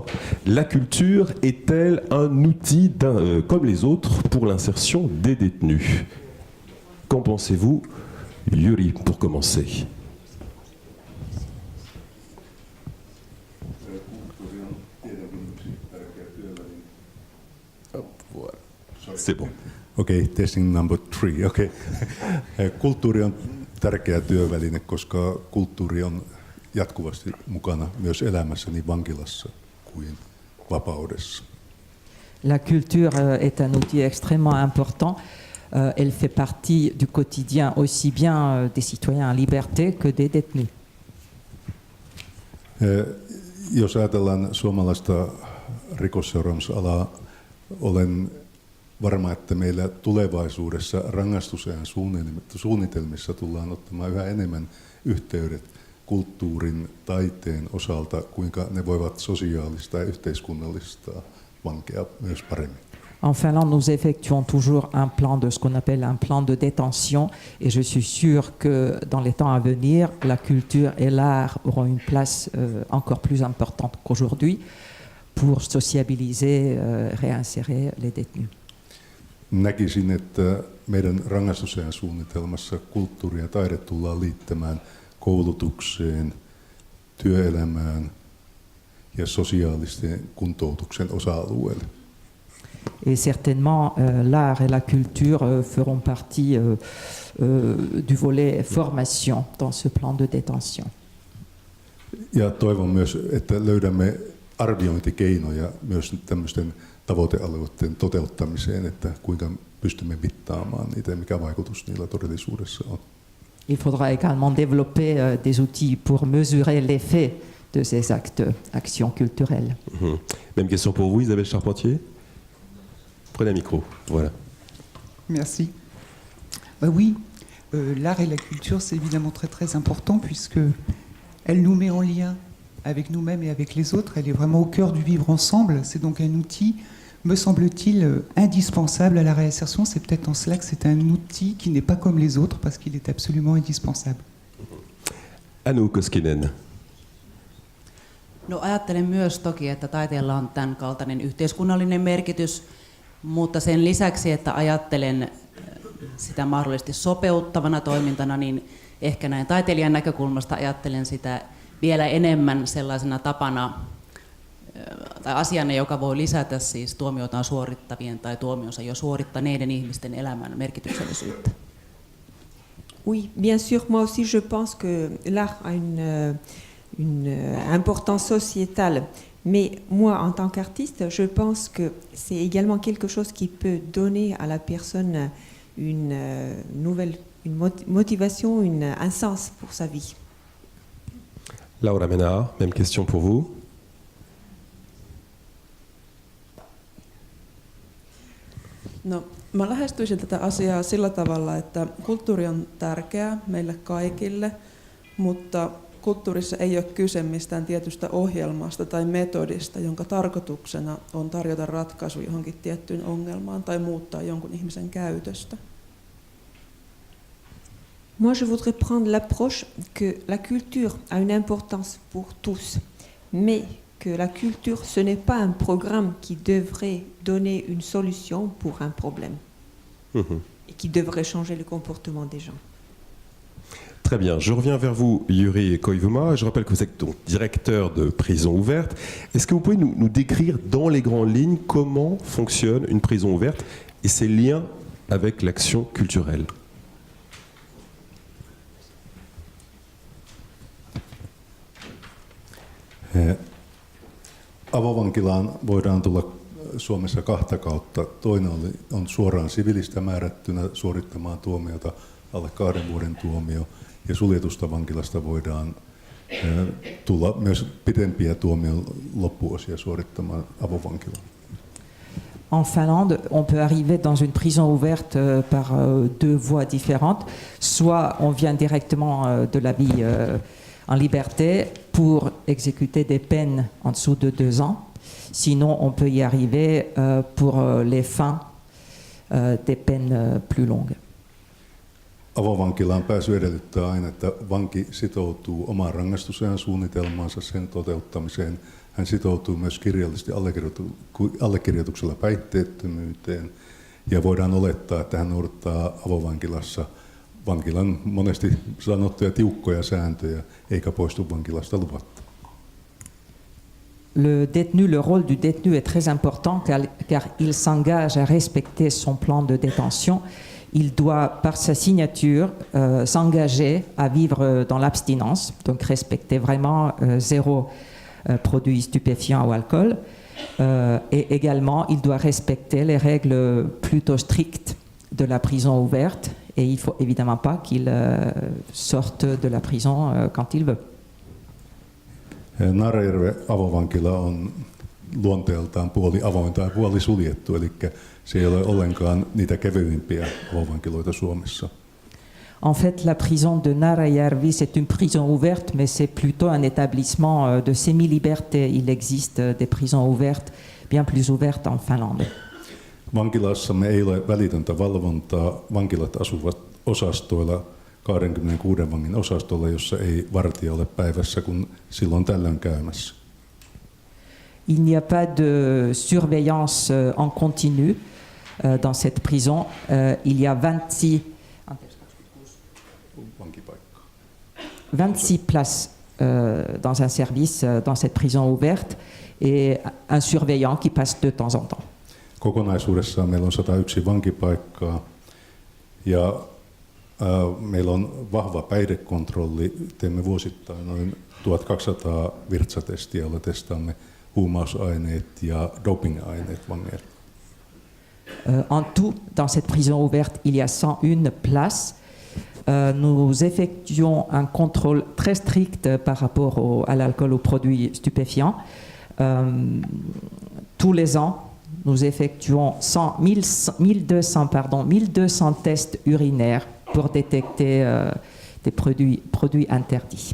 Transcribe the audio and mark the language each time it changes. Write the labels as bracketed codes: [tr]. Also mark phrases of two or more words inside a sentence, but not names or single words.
[fr] La culture est-elle un outil comme les autres pour l'insertion des détenus? Qu'en pensez-vous, Jüri, pour commencer? Voilà. C'est bon. [fi] Okei, [en] testing number 3. [fi] Okei. Kulttuuri on tärkeä työväline, koska kulttuuri on jatkuvasti mukana myös elämässä niin vankilassa kuin vapaudessa. [fr] La culture est un outil extrêmement important. Elle fait partie du quotidien aussi bien des citoyens en liberté que des détenus. [fi] Jos ajatellaan suomalaista rikosseuraamusalaa, olen varma, että meillä tulevaisuudessa rangaistusajan suunnitelmissa tullaan ottamaan yhä enemmän yhteydet kulttuurin, taiteen osalta, kuinka ne voivat sosiaalista ja yhteiskunnallista vankeja myös paremmin. [fr] En Finlande, nous effectuons toujours un plan de ce qu'on appelle un plan de détention, et je suis sûr que dans les temps à venir, la culture et l'art auront une place encore plus importante qu'aujourd'hui pour sociabiliser, réinsérer les détenus. [fi] Näkisin, että meidän rangaistusajan suunnitelmassa kulttuuri ja taide tullaan liittämään koulutukseen, työelämään ja sosiaalisten kuntoutuksen osa-alueelle. [fr] Et certainement, l'art et la culture feront partie du volet formation dans ce plan de détention. [fi] Ja toivon myös, että löydämme arviointikeinoja myös tämmöisten tavoitealueiden toteuttamiseen, että kuinka pystymme mittaamaan niitä ja mikä vaikutus niillä todellisuudessa on. [fr] Il faudra également développer des outils pour mesurer l'effet de ces actions culturelles. Même question pour vous, Isabelle Charpentier. Prenez un micro, voilà. Merci. Oui, l'art et la culture, c'est évidemment très très important puisque elle nous met en lien avec nous-mêmes et avec les autres. Elle est vraiment au cœur du vivre ensemble. C'est donc un outil, me semble-t-il, indispensable à la réinsertion. C'est peut-être en cela que c'est un outil qui n'est pas comme les autres parce qu'il est absolument indispensable. Anu Koskinen. [fi] No, ajattelen myös toki, että taiteella on tämän kaltainen yhteiskunnallinen merkitys, mutta sen lisäksi, että ajattelen sitä mahdollisesti sopeuttavana toimintana, niin ehkä näin taiteilijan näkökulmasta ajattelen sitä vielä enemmän sellaisena tapana tai asiana, joka voi lisätä siis tuomiotaan suorittavien tai tuomionsa jo suorittaneiden ihmisten elämän merkityksellisyyttä. [fr] Oui, bien sûr, moi aussi je pense que l'art a une importance sociétale. Mais moi, en tant qu'artiste, je pense que c'est également quelque chose qui peut donner à la personne une motivation, un sens pour sa vie. Laura Mena, même question pour vous. [fi] No, mä lähestyisin tätä asiaa sillä tavalla, että kulttuuri on tärkeää meille kaikille, mutta kulttuurissa ei ole kyse mistään tietystä ohjelmasta tai metodista, jonka tarkoituksena on tarjota ratkaisu johonkin tiettyyn ongelmaan tai muuttaa jonkun ihmisen käytöstä. [fr] Moi, je voudrais prendre l'approche que la culture a une importance pour tous, mais que la culture, ce n'est pas un programme qui devrait donner une solution pour un problème et qui devrait changer le comportement des gens. Très bien, je reviens vers vous, Jüri Koivuma. Je rappelle que vous êtes donc directeur de prison ouverte. Est-ce que vous pouvez nous décrire dans les grandes lignes comment fonctionne une prison ouverte et ses liens avec l'action culturelle ? [fi] Avovankilaan voidaan tulla Suomessa 2 kautta. Toinen on suoraan sivilistä määrättynä suorittamaan tuomiota, alle 2 vuoden tuomio. Ja suljetusta vankilasta voidaan tulla myös pitempiä tuomion loppuosia suorittamaan avovankilaan. [fr] En Finlande, on peut arriver dans une prison ouverte par 2 voies différentes. Soit on vient directement de la vie en liberté pour exécuter des peines en dessous de 2 ans. Sinon, on peut y arriver pour les fins des peines plus longues. [fi] Avovankilaan pääsy edellyttää aina, että vanki sitoutuu omaan rangaistusajan suunnitelmaansa, sen toteuttamiseen. Hän sitoutuu myös kirjallisesti allekirjoituksella päihteettömyyteen ja voidaan olettaa, että hän noudattaa avovankilassa vankilan monesti sanottuja tiukkoja sääntöjä eikä poistu vankilasta luvatta. [fr] Le rôle du détenu est très important car il s'engage à respecter son plan de détention. Il doit, par sa signature, s'engager à vivre dans l'abstinence, donc respecter vraiment 0 produits stupéfiants ou alcool. Et également, il doit respecter les règles plutôt strictes de la prison ouverte. Et il ne faut évidemment pas qu'il sorte de la prison quand il veut. [fi] Naarajärven avovankila on luonteeltaan puoli avointa ja puoli suljettu, eli se ei ole ollenkaan niitä kevyimpiä avovankiloita Suomessa. [fr] En fait, la prison de Naarajärvi, c'est une prison ouverte, mais c'est plutôt un établissement de semi-liberté. Il existe des prisons ouvertes, bien plus ouvertes en Finlande. [fi] Vankilassamme ei ole välitöntä valvontaa. Vankilat asuvat osastoilla, 26 vangin osastolla, jossa ei vartija ole päivässä, kun silloin tällöin käymässä. [fr] Il n'y a pas de surveillance en continu dans cette prison. Il y a 26 places dans un service dans cette prison ouverte et un surveillant qui passe de temps en temps. [fi] Kokonaisuudessaan meillä on 101 vankipaikkaa ja meillä on vahva päihdekontrolli. Teemme vuosittain noin 1200 virtsatestiä, joilla testaamme huumausaineet ja dopingaineet vangeille. [fr] En tout, dans cette prison ouverte, il y a 101 places. Nous effectuons un contrôle très strict par rapport à l'alcool, aux produits stupéfiants. Tous les ans, nous effectuons 1200 tests urinaires pour détecter des produits interdits.